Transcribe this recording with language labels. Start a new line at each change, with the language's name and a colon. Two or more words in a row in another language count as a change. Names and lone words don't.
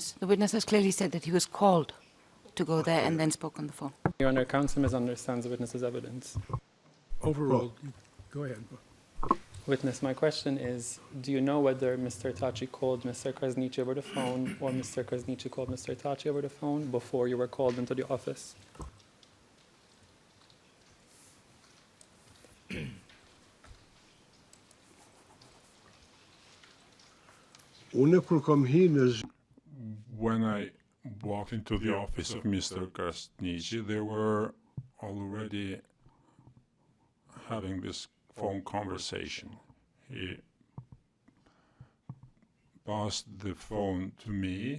English: The witness has clearly said that he was called to go there and then spoke on the phone. Your Honor, counsel misunderstands the witness's evidence. Overruled. Go ahead. Witness, my question is, do you know whether Mr. Thaçi called Mr. Krasniqi over the phone or Mr. Krasniqi called Mr. Thaçi over the phone before you were called into the office?
Albanian: Unë kur kam hinë
English: When I walked into the office of Mr. Krasniqi, they were already having this phone conversation. He passed the phone to me.